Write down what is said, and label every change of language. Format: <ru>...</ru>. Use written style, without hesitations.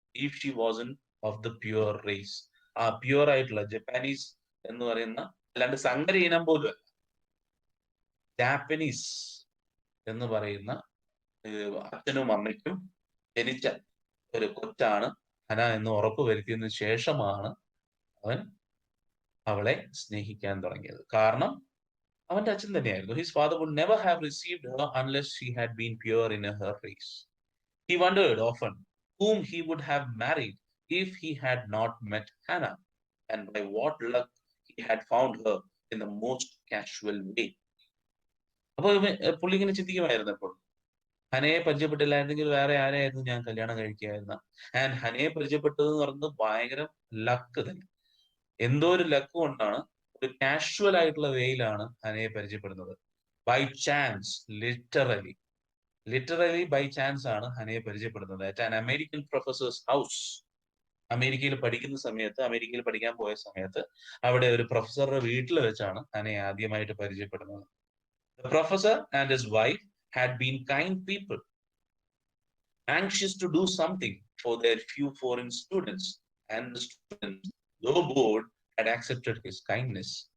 <en>if she wasn't of the pure race,</en> <ml>ആ pure ആയിട്ടുള്ള Japanese എന്ന് പറയുന്ന, അല്ലാണ്ട് സങ്കര ഇനം പോലും അല്ല, ജാപ്പനീസ് എന്ന് പറയുന്ന അച്ഛനും അമ്മയ്ക്കും ജനിച്ച ഒരു കൊച്ചാണ് ഹന എന്ന് ഉറപ്പ് വരുത്തിയതിനു ശേഷമാണ് അവൻ അവളെ സ്നേഹിക്കാൻ തുടങ്ങിയത്. കാരണം അവന്റെ അച്ഛൻ തന്നെയായിരുന്നു.</ml> <en>His father would never have received her unless she had been pure in her race. He wondered often whom he would have married if he had not met Hannah, and by what luck he had found her in the most casual way.</en> <ml>അപ്പൊ പുള്ളി ഇങ്ങനെ ചിന്തിക്കുമായിരുന്നു എപ്പോൾ, ഹനയെ പരിചയപ്പെട്ടില്ലായിരുന്നെങ്കിൽ വേറെ ആരെയായിരുന്നു ഞാൻ കല്യാണം കഴിക്കുകയായിരുന്നു. And ഹനയെ പരിചയപ്പെട്ടത് എന്ന് പറയുന്നത് ഭയങ്കര ലക്ക് തന്നെ. എന്തോ ഒരു ലക്ക് കൊണ്ടാണ്, ഒരു കാഷ്വൽ ആയിട്ടുള്ള വേയിലാണ് ഹനയെ പരിചയപ്പെടുന്നത്.</ml> <en>by chance, literally by chance</en> <ml>ആണ് ഹനയെ പരിചയപ്പെടുന്നത്.</ml> <en>At an American professor's house.</en> <ml>അമേരിക്കയിൽ പഠിക്കുന്ന സമയത്ത്, അമേരിക്കയിൽ പഠിക്കാൻ പോയ സമയത്ത് അവിടെ ഒരു പ്രൊഫസറുടെ വീട്ടിൽ വെച്ചാണ് ഹനയെ ആദ്യമായിട്ട് പരിചയപ്പെടുന്നത്.</ml> <en>The professor and his wife had been kind people, anxious to do something for their few foreign students and the students, though bored, had accepted his kindness.</en>